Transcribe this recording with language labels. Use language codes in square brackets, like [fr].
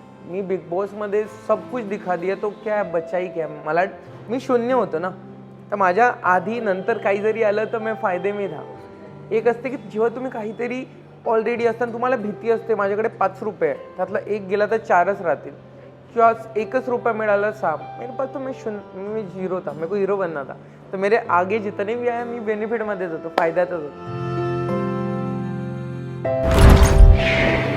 [mr] मी big बॉसमध्ये [hi] सब कुछ दिखा दिया तो क्या बच्चाई क्या. [mr] मला मी शून्य होतो ना, तर माझ्या आधी नंतर काही जरी आलं तर मी [hi] फायदे में था. [mr] एक असते की जेव्हा तुम्ही काहीतरी ऑलरेडी असताना तुम्हाला भीती असते, माझ्याकडे 5 रुपये आहे, त्यातला एक गेला तर 4च राहतील, किंवा 1च रुपया मिळाला 6. [hi] मेरे पास तो मैं जीरो था, मेरे को हीरो बनना था. तो मेरे आगे जितने भी आया [mr] मी बेनिफिटमध्येच होतो, फायद्यातच होतो.